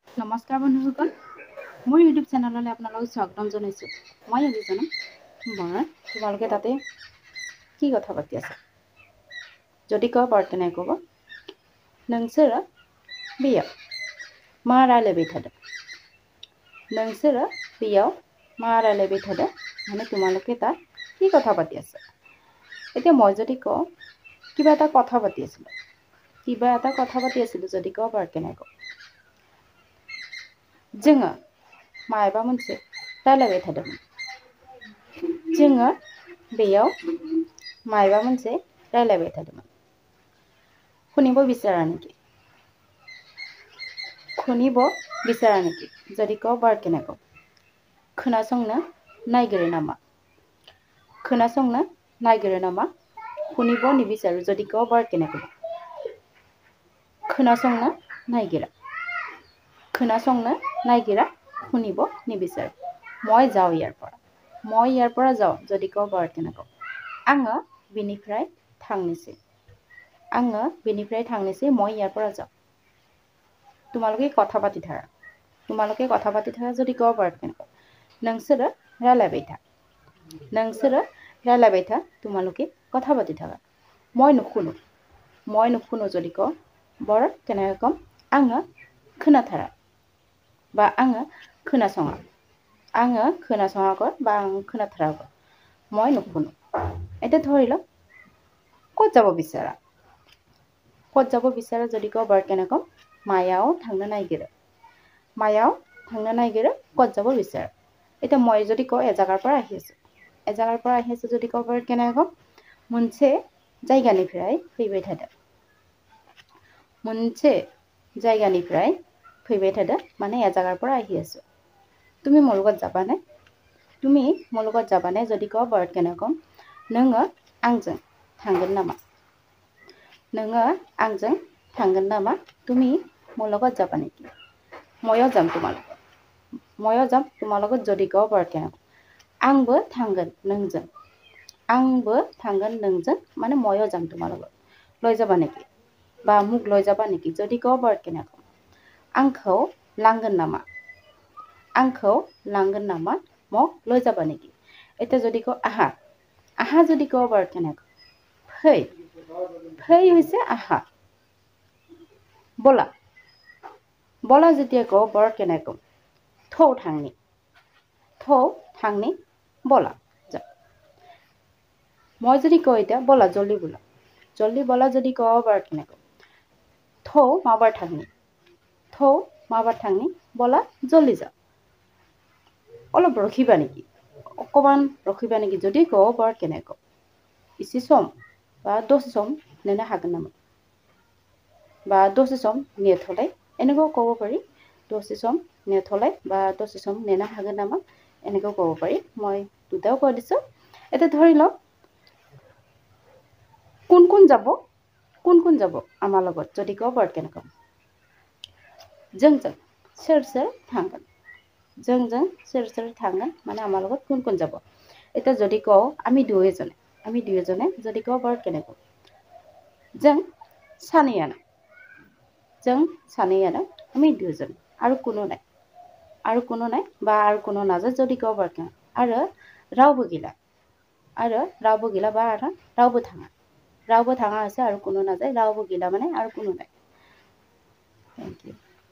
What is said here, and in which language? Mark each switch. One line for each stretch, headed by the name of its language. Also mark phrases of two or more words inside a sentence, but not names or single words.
Assamese: নমস্কাৰ বন্ধুসকল, মোৰ ইউটিউব চেনেললৈ আপোনালোকক স্বাগতম জনাইছোঁ। মই আজি জনাম তোমালোকে তাতে কি কথা পাতি আছে।
Bodo: যদি कौ बर्तनाय कौबो नोंसोरो बेयाव मा रायलायबाय थादों। नोंसोरो बेयाव मा रायलायबाय थादों
Assamese: মানে তোমালোকে তাত কি কথা পাতি আছে। এতিয়া মই যদি কওঁ কিবা এটা কথা পাতি আছিলোঁ, যদি
Bodo: कौ बर्तनाय कौ जोङो मायबा मोनसे रायलायबाय थादोंमोन। जोङो बेयाव मायबा मोनसे रायलायबाय थादोंमोन।
Assamese: শুনিব বিচৰা নেকি? শুনিব বিচৰা নেকি?
Bodo: যদি कौ बर्तनाय कौ खोनासंनो नागिरो नामा? खोनासंनो नागिरो नामा?
Assamese: শুনিব নিবিচাৰো যদি
Bodo: कौ बर्तनाय कौ खोनासंनो नागिरा। खोনাसংनो नागिरा,
Assamese: শুনিব নিবিচাৰো। মই যাওঁ ইয়াৰ পৰা যাওঁ যদি
Bodo: कौ बर्तनाय कौ आङो बेनिफ्राय थांनोसै। आङो बेनिफ्राय थांनोसै,
Assamese: মই ইয়াৰ পৰা যাওঁ। তোমালোকে কথা পাতি থাকা যদি
Bodo: कौ बर्तनाय कौ नोंसोरो रायलायबाय था। नोंसोरो रायलायबाय था,
Assamese: তোমালোকে কথা পাতি থাকা। মই নুশুনো যদি
Bodo: कौ बर्तनाय कौ आङो खोनाथारा बा आङो खोनासङा। आङो खोनासङाखै বা आं खोनाथाराखै।
Assamese: মই নুশুনো। এতিয়া ধৰি লওক ক'ত যাব বিচাৰা। ক'ত যাব বিচাৰা যদি
Bodo: कौ बर्तनाय कौ मायाव थांनो नागिरो। मायाव थांनो नागिरो,
Assamese: ক'ত যাব বিচাৰা। এতিয়া মই যদি
Bodo: कौ एजागार
Assamese: পৰা আহি আছোঁ। एजागार পৰা আহি আছোঁ যদি
Bodo: कौ बर्तनाय कौ मोनसे जायगानिफ्राय फैबाय थादों। मोनसे जायगानिफ्राय फैबाय थादों মানে एजागार
Assamese: পৰা আহি আছোঁ। তুমি মোৰ লগত যাবানে? তুমি মোৰ লগত যাবানে যদি
Bodo: कौ बर्तनाय कौ नोङो आंजों थांगोन नामा? नोङो आंजों थांगोन नामा?
Assamese: তুমি মোৰ লগত যাবা নেকি? ময়ো যাম তোমাৰ লগত। ময়ো যাম তোমাৰ লগত যদি
Bodo: कौ बर्तनाय कौ आंबो थांगोन नोंजों। आंबो थांगोन नोंजों
Assamese: মানে ময়ো যাম তোমাৰ লগত। লৈ যাবা নেকি? বা মোক লৈ যাবা নেকি যদি
Bodo: कौ बर्तनाय कौ आंखौ लांगोन नामा? आंखौ लांगोन नामा?
Assamese: মোক লৈ যাবা নেকি? এতিয়া যদি कौ আহা। আহা যদি
Bodo: कौ बर्तनाय कौ फै।
Assamese: फै হৈছে আহা। ব'লা। ব'লা যেতিয়া
Bodo: कौ बर्तनाय कौ थौ थांनि। थौ थांनि
Assamese: ব'লা যা। মই যদি कौ এতিয়া ব'লা जल्दी ব'ला। जल्दी ব'ला যদি
Bodo: कौ बर्तनाय कौ थौ माबार थांनि। थौ माबार थांनि
Assamese: ব'লা जल्दी যা। অলপ ৰখিবা নেকি? অকমান ৰখিবা নেকি যদি
Bodo: कौ बर्तनाय कौ एसे सम बा दसे सम नेनो हागोन नामा? बा दसे सम नेथ'लाय
Assamese: এনেকৈ ক'ব পাৰি।
Bodo: दसे सम नेथ'लाय বা दसे सम नेनो हागोन नामा?
Assamese: এনেকৈ ক'ব পাৰি। মই দুটাও কৈ দিছোঁ। এতিয়া ধৰি লওক কোন কোন যাব? কোন কোন যাব আমাৰ লগত যদি
Bodo: कौ बर्तनाय कौ जोंजों सोर सोर थांगोन। जोंजों सोर सोर थांगोन
Assamese: মানে আমাৰ লগত কোন কোন যাব। এতিয়া যদি
Bodo: कौ
Assamese: আমি দুয়োজনে যদি
Bodo: कौ बर्तनाय कौ जों सानैयानो। जों सानैयानो
Assamese: আমি দুজন আৰু কোনো নাই। আৰু কোনো নাই বা আৰু কোনো নাযায় যদি
Bodo: कौ बर्तनाय आरो रावबो गैला। आरो रावबो गैला बा आरो रावबो थाङा। रावबो थाङा
Assamese: হৈছে আৰু কোনো নাযায়।
Bodo: रावबो गैला
Assamese: মানে আৰু কোনো নাই।
English: thank you.